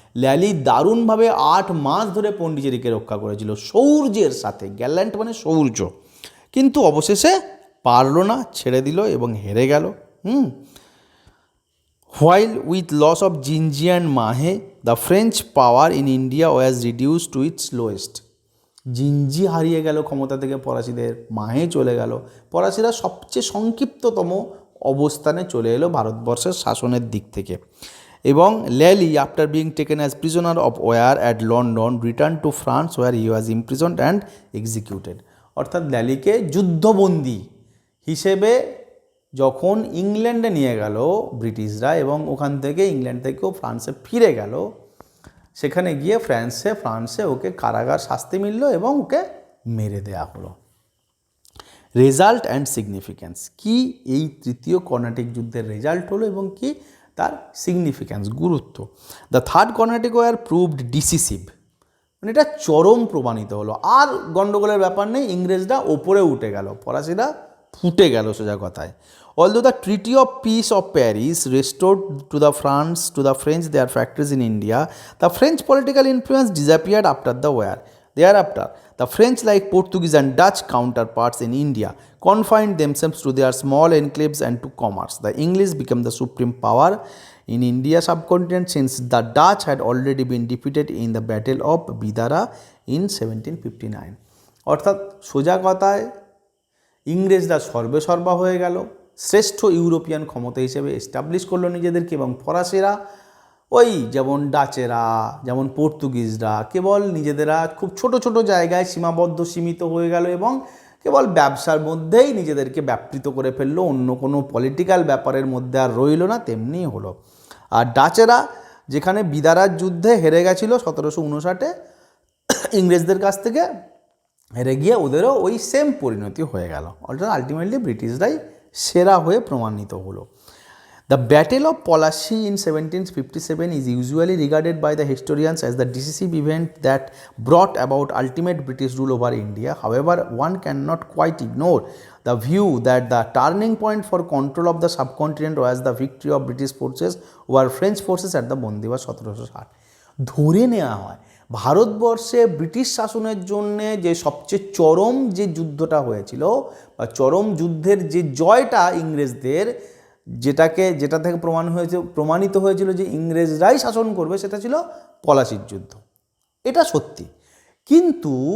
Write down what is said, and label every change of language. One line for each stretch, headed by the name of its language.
Bangla: ল্যালি দারুণভাবে 8 মাস ধরে পন্ডিচেরিকে রক্ষা করেছিল শৌর্যের সাথে। গ্যাল্যান্ট মানে শৌর্য, কিন্তু অবশেষে পারলো না, ছেড়ে দিল এবং হেরে গেল।
English: While with loss of Jinji and Mahe, the French power in India was reduced to its lowest.
Bangla: জিঞ্জি হারিয়ে গেল ক্ষমতা থেকে ফরাসিদের, মাহে চলে গেল, ফরাসিরা সবচেয়ে সংক্ষিপ্ততম অবস্থানে চলে এলো ভারতবর্ষের শাসনের দিক থেকে।
English: এবং Lally, after being taken as prisoner of war at London, return to France war he was imprisoned and executed.
Bangla: অর্থাৎ ল্যালিকে যুদ্ধবন্দী হিসেবে যখন ইংল্যান্ডে নিয়ে গেল ব্রিটিশরা এবং ওখান থেকে ইংল্যান্ড থেকেও ফ্রান্সে ফিরে গেল, সেখানে গিয়ে ফ্রান্সে ওকে কারাগার শাস্তি মিলল এবং ওকে মেরে দেয়া হলো।
English: result and significance
Bangla: কি এই তৃতীয় কর্নাটিক যুদ্ধের রেজাল্ট হলো এবং কি তার সিগনিফিক্যান্স, গুরুত্ব।
English: the third Carnatic war proved decisive,
Bangla: মানে এটা চরম প্রমাণিত হলো। আর গণ্ডগোলের ব্যাপার নেই, ইংরেজরা ওপরে উঠে গেল, ফরাসিরা ফুটে গেল সোজা কথায়।
English: Although the Treaty of Peace of Paris restored to the French their factories in India, the French political influence disappeared after the war. Thereafter, the French, like Portuguese and Dutch counterparts in India, confined themselves to their small enclaves and to commerce. The English became the supreme power in India subcontinent since the Dutch had already been defeated in the Battle of Bidara in 1759.
Bangla: অর্থাৎ সোজা কথায় ইংরেজরা সর্বেসর্বা হয়ে গেল, শ্রেষ্ঠ European ক্ষমতা হিসেবে establish করলো নিজেদেরকে, এবং ফরাসিরা ওই যেমন ডাচেরা, যেমন পর্তুগিজরা কেবল নিজেদেরা খুব ছোট ছোট জায়গায় সীমিত হয়ে গেল এবং কেবল ব্যবসার মধ্যেই নিজেদেরকে ব্যাপৃত করে ফেললো, অন্য কোনো পলিটিক্যাল ব্যাপারের মধ্যে আর রইল না, তেমনি হলো। আর ডাচেরা যেখানে বিদারার যুদ্ধে হেরে গেছিলো 1759 ইংরেজদের কাছ থেকে হেরে গিয়ে ওদেরও ওই সেম পরিণতি হয়ে গেল। অর্থাৎ আলটিমেটলি ব্রিটিশরাই সেরা হয়ে প্রমাণিত হলো।
English: The battle of Plassey in 1757 is usually regarded by the historians as the decisive event that brought about ultimate British rule over India. However, one cannot quite ignore the view that the turning point for control of the subcontinent was the victory of British forces over French forces at the Wandiwash 1760।
Bangla: ধরে নেওয়া হয় ভারতবর্ষে British শাসনের জন্যে যে সবচেয়ে চরম যে যুদ্ধটা হয়েছিল বা চরম যুদ্ধের যে জয়টা ইংরেজদের, যেটা থেকে প্রমাণিত হয়েছিল যে ইংরেজরাই শাসন করবে, সেটা ছিল পলাশির যুদ্ধ। এটা সত্যি, কিন্তু